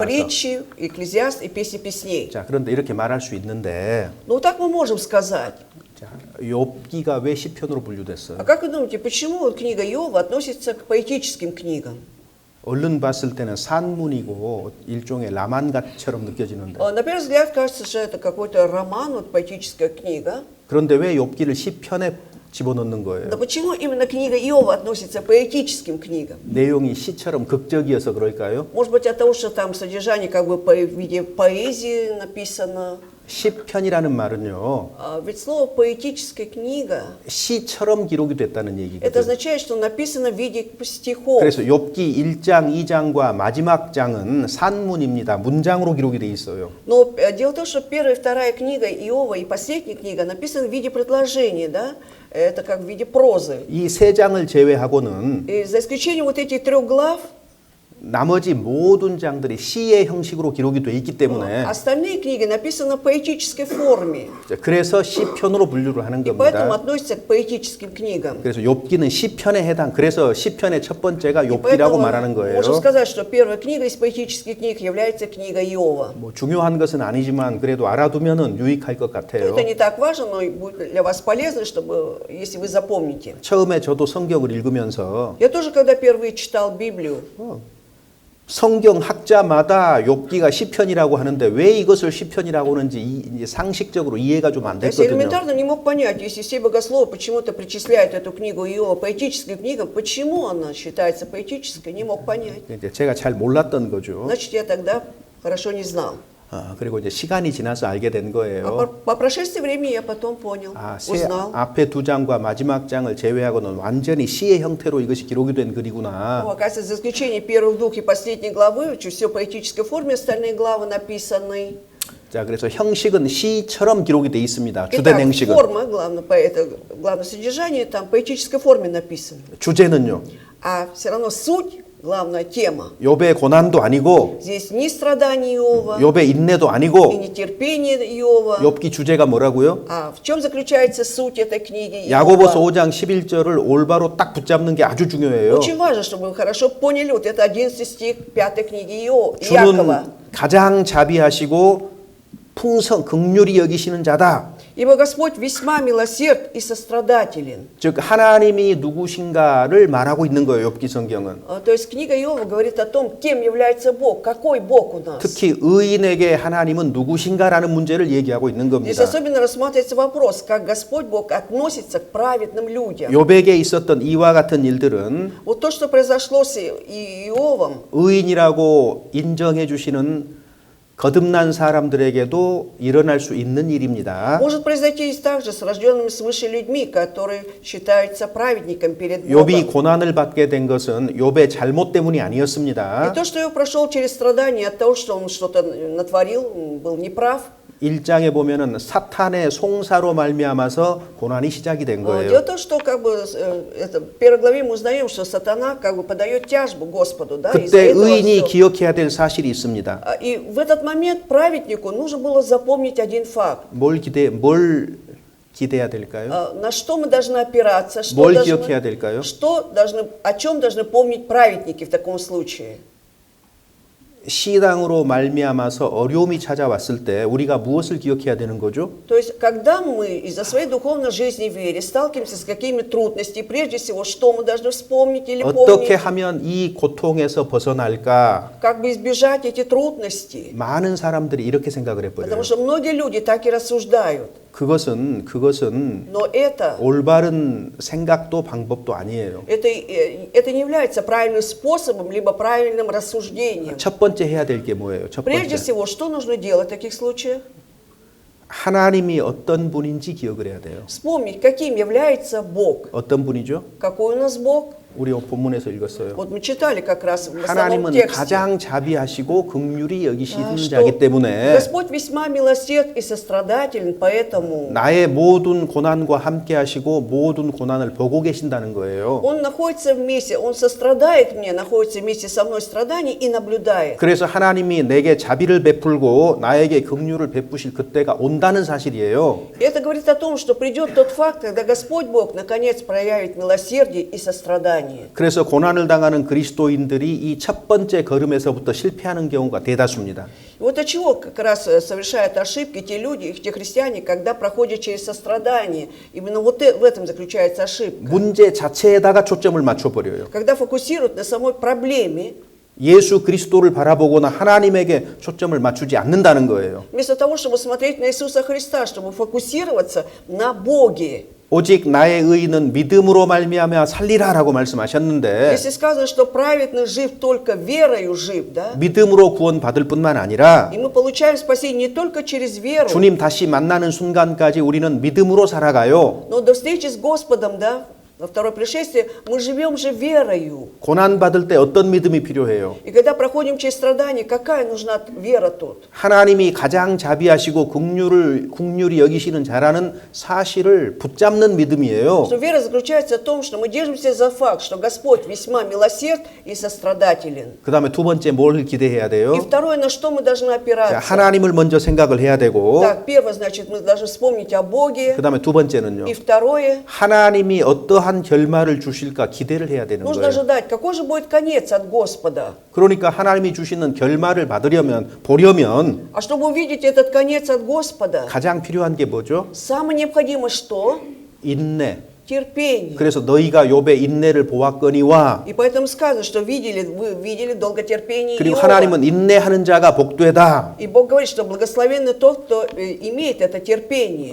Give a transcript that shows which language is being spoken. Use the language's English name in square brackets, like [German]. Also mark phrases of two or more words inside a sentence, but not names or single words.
[Russian] Притчи, Экклезиаст и Песни песней. [Korean] 자, 그런데 이렇게 말할 수 있는데 [Russian] Ну, так мы можем сказать. [Korean] 자, 욥기가 왜 시편으로 [Russian] А [Korean] 분류됐어요? [Russian] как вы думаете, почему вот книга Иова относится к поэтическим книгам? [Korean] 얼른 봤을 때는 산문이고 일종의 라만가처럼 느껴지는데 [Russian] На первый взгляд кажется, что это какой-то роман, вот поэтическая книга. [Korean] 그런데 왜 욥기를 시편에 집어넣는 [Russian] Да [Korean] 거예요? [Russian] почему именно книга Иова относится к поэтическим книгам? [Korean] 내용이 시처럼 극적이어서 그럴까요? [Russian] Может быть, от того, что там содержание как бы в виде поэзии написано. [Korean] 시편이라는 말은요 [Russian] Ведь слово поэтическая книга, [Korean] 시처럼 기록이 됐다는 [Russian] это [Korean] 얘기거든요. [Russian] означает, что написано в виде стихов. [Korean] 그래서 욥기 1장, 2장과 마지막 장은 산문입니다. 문장으로 기록이 돼 있어요. [Russian] Но дело в том, что первая и вторая книга Иова и последняя книга написаны в виде предложений, да? Это как в виде прозы. [Korean] 이 세 장을 제외하고는 [Russian] И за исключением вот этих 3 глав, [Korean] 나머지 모든 장들이 시의 형식으로 기록이 돼 있기 때문에 [Russian] остальные книги написаны в поэтической форме. [Korean] 그래서 시편으로 분류를 하는 [Russian] И поэтому [Korean] 겁니다. [Russian] относятся к поэтическим книгам. [Korean] 그래서 욥기는 시편에 해당. 그래서 시편의 첫 번째가 [Russian] И [Korean] 욥기라고 [Russian] поэтому [Korean] 말하는 거예요. [Russian] можно сказать, что первая книга из поэтических книг является книга Иова. [Korean] 뭐 중요한 것은 아니지만 그래도 알아두면은 유익할 것 같아요. [Russian] Это не так важно, но и будет для вас полезно, чтобы, если вы запомните. [Korean] 처음에 저도 성경을 읽으면서 [Russian] Я тоже, когда впервые читал Библию, [Korean] 성경 학자마다 욥기가 시편이라고 하는데 왜 이것을 시편이라고 하는지 이제 상식적으로 이해가 좀 안 [Russian] я себе [Korean] 됐거든요. [Russian] элементарно не мог понять, если все богословы почему-то причисляют эту книгу Иова поэтической книгам, почему она считается поэтической, не мог понять. [Korean] 이제 제가 잘 몰랐던 거죠. [Russian] Значит, я тогда хорошо не знал. [Korean] 그리고 이제 시간이 지나서 알게 된 [Russian] А [Korean] 거예요. [Russian] по прошествии времени я потом понял, [Korean] 새 [Russian] узнал. [Korean] 앞에 두 장과 마지막 장을 제외하고는 완전히 시의 형태로 이것이 기록이 된 글이구나. [Russian] Ну, оказывается, за исключением первых 2 и последней главы, все в поэтической форме, остальные главы написаны. [Korean] 자, 그래서 형식은 시처럼 기록이 돼 있습니다. 주된 [Russian] Итак, [Korean] 형식은. [Russian] форма, главное содержание, там в поэтической форме написано. [Korean] 주제는요. [Russian] А все равно суть, главная тема, [Korean] 욥의 고난도 아니고 [Russian] здесь ни страдания Иова, [Korean] 욥의 인내도 [Russian] и [Korean] 아니고 [Russian] не терпение Иова. [Korean] 욥기 주제가 뭐라고요? [Russian] А в чем заключается суть этой книги [Korean] 야고보서 [Russian] Иова? [Korean] 5장 11절을 올바로 딱 붙잡는 게 아주 중요해요. [Russian] Очень важно, чтобы вы хорошо поняли вот это 11 стих 5 книги Якова. [Korean] 주는 가장 자비하시고 풍성 긍휼히 여기시는 자다. [Russian] Ибо Господь весьма милосерд и сострадателен. [Korean] 즉 하나님이 누구신가를 말하고 있는 거예요. 욥기 성경은. [Russian] То есть книга Иова говорит о том, кем является Бог, какой Бог у нас. [Korean] 특히 의인에게 하나님은 누구신가라는 문제를 얘기하고 있는 [Russian] Здесь [Korean] 겁니다. [Russian] особенно рассматривается вопрос, как Господь Бог относится к праведным людям. [Korean] 욥에게 있었던 이와 같은 일들은 [Russian] Вот то, что произошло с Иовом, [Korean] 의인이라고 인정해 주시는 거듭난 사람들에게도 일어날 수 있는 일입니다. [Russian] может произойти и также с рожденными свыше людьми, которые считаются праведниками перед [Korean] 욥이 [Russian] Богом. [Korean] 고난을 받게 된 것은 욥의 잘못 때문이 [Russian] И [Korean] 아니었습니다. [Russian] то, что Иов прошел через страдания от того, что он что-то натворил, был неправ. [Korean] 1장에 보면은 사탄의 송사로 말미암아서 고난이 시작이 된 [Russian] Дело [Korean] 거예요. [Russian] в том, что как бы это, в первой главе мы узнаем, что сатана как бы подает тяжбу Господу, да, из-за [Korean] 그때 [Russian] этого [Korean] 의인이 [Russian] всё. [Korean] 기억해야 될 사실이 있습니다. [Russian] И в этот момент праведнику нужно было запомнить один факт. [Korean] 뭘 기대해야 될까요? [Russian] На что мы должны опираться, [Korean] 뭘 기억해야 될까요? [Russian] о чем должны помнить праведники в таком случае. [Korean] 시당으로 말미암아서 어려움이 찾아왔을 때 우리가 무엇을 기억해야 되는 거죠? [Russian] То есть, когда мы из-за своей духовной жизни и веры сталкиваемся с какими-то трудностями, прежде всего, что мы должны вспомнить или [Korean] 어떻게 [Russian] помнить, [Korean] 하면 이 고통에서 벗어날까? [Russian] как бы избежать эти трудности. [Korean] 많은 사람들이 이렇게 생각을 해버려요. [Russian] Потому что многие люди так и рассуждают. [Korean] 그것은 [Russian] Но это [Korean] 올바른 생각도 방법도 아니에요. [Russian] не является правильным способом, либо правильным рассуждением. [Korean] 첫 번째 해야 될 게 뭐예요? 첫 [Russian] Прежде [Korean] 번째. [Russian] всего, что нужно делать в таких случаях? [Korean] 하나님이 어떤 분인지 기억을 해야 돼요. [Russian] Вспомнить, каким является Бог. [Korean] 어떤 분이죠? [Russian] Какой у нас Бог? [Korean] 우리 본문에서 읽었어요. [Russian] Вот мы читали как раз в основном [Korean] 하나님은 [Russian] тексте, [Korean] 가장 자비하시고 긍휼히 여기시는 [Russian] что [Korean] 자이기 때문에 [Russian] Господь весьма милосерд и сострадателен, поэтому [Korean] 나의 모든 고난과 함께 하시고 모든 고난을 보고 계신다는 거예요. [Russian] Он находится вместе, Он сострадает мне, находится вместе со мной в страдании и наблюдает. [Korean] 그래서 하나님이 내게 자비를 베풀고 나에게 긍휼을 베푸실 그때가 온다는 사실이에요. [Russian] И это говорит о том, что придет тот факт, когда Господь Бог наконец проявит милосердие и сострадание. [Korean] 그래서 고난을 당하는 그리스도인들이 이 첫 번째 걸음에서부터 실패하는 경우가 대다수입니다. [Russian] И вот от чего как раз совершают ошибки те люди, те христиане, когда проходят через сострадание. Именно вот в этом заключается ошибка. [Korean] 문제 자체에다가 초점을 맞춰버려요. [Russian] Когда фокусируют на самой проблеме, [Korean] 예수 그리스도를 바라보거나 하나님에게 초점을 맞추지 않는다는 거예요. [Russian] вместо того, чтобы смотреть на Иисуса Христа, чтобы фокусироваться на Боге. [Korean] 오직 나의 의인은 믿음으로 말미암아 살리라라고 말씀하셨는데 [Russian] Если сказано, что праведный жив только верою жив, да? [Korean] 믿음으로 구원받을 뿐만 아니라 [Russian] И мы получаем спасение не только через веру, [Korean] 주님 다시 만나는 순간까지 우리는 믿음으로 살아가요. [Russian] но до встречи с Господом, да? Во второе пришествие мы живем же верою. [Korean] 고난받을 때 어떤 믿음이 필요해요? [Russian] И когда проходим через страдания, какая нужна вера тут? [Korean] 하나님이 가장 자비하시고 긍휼히 여기시는 자라는 사실을 붙잡는 믿음이에요. [Russian] Что вера заключается в том, что мы держимся за факт, что Господь весьма милосерд и сострадателен. [Korean] 그다음에 두 번째 뭘 기대해야 돼요? [Russian] И второе, на что мы должны [Korean] 자, [Russian] опираться? [Korean] 하나님을 먼저 생각을 해야 되고 [Russian] Так, первое, значит, мы должны вспомнить о Боге. [Korean] 그다음에 두 번째는요. [Russian] И второе, [Korean] 하나님이 어떠한 결말을 주실까 기대를 해야 되는 [Russian] нужно [Korean] 거예요. [Russian] ожидать, какой же будет конец от Господа. [Korean] 그러니까 하나님이 주시는 결말을 보려면 [Russian] А чтобы увидеть этот конец от Господа, [Korean] 가장 필요한 게 뭐죠? [Russian] самое необходимое что? [Korean] 인내. [Russian] Терпение. [Korean] 그래서 너희가 욥의 인내를 보았거니와 [Russian] И поэтому сказано, что вы видели долготерпение [Korean] 그리고 [Russian] Иова. [Korean] 하나님은 인내하는 자가 복되다. [Russian] И Бог говорит, что благословенный тот, кто имеет это терпение.